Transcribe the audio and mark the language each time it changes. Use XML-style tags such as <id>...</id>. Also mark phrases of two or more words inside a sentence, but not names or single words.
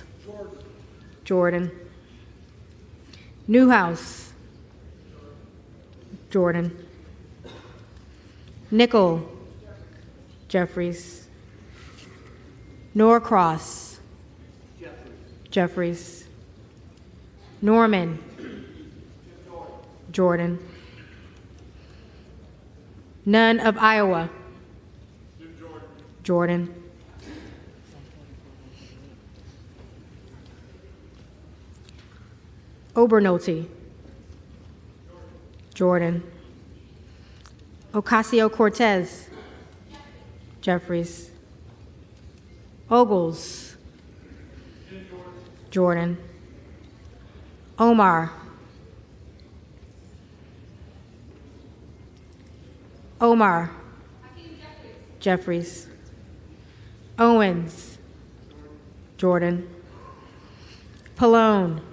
<en>Jordan. Newhouse. Jordan. Nickel. Jeffries. Norcross. Jeffries. Norman. Jordan. None of Iowa. Jordan. Obernolte. Jordan. Ocasio-Cortez. Jeffries. Ogles. Jordan. Omar. Omar. Jeffries. Owens. Jordan. Pallone.</en>